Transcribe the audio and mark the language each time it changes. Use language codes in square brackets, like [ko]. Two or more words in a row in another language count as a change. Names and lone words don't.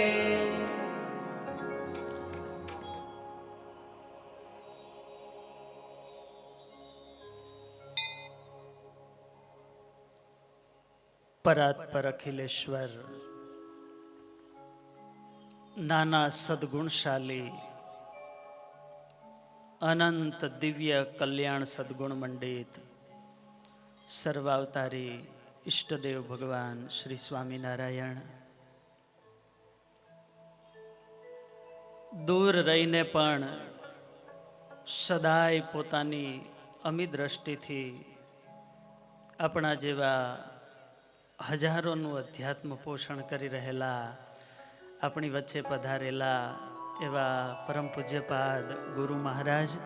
[sa] परात्पर अखिलेश्वर नाना सद्गुणशाली अनंत दिव्य कल्याण सद्गुण मंडित सर्वावतारी इष्टदेव भगवान श्री स्वामीनारायण [gu] દૂર રહીને પણ સદાય પોતાની અમી દ્રષ્ટિથી આપણા જેવા હજારોનું અધ્યાત્મ પોષણ કરી રહેલા, આપણી વચ્ચે પધારેલા એવા પરમ પૂજ્યપાદ ગુરુ મહારાજ,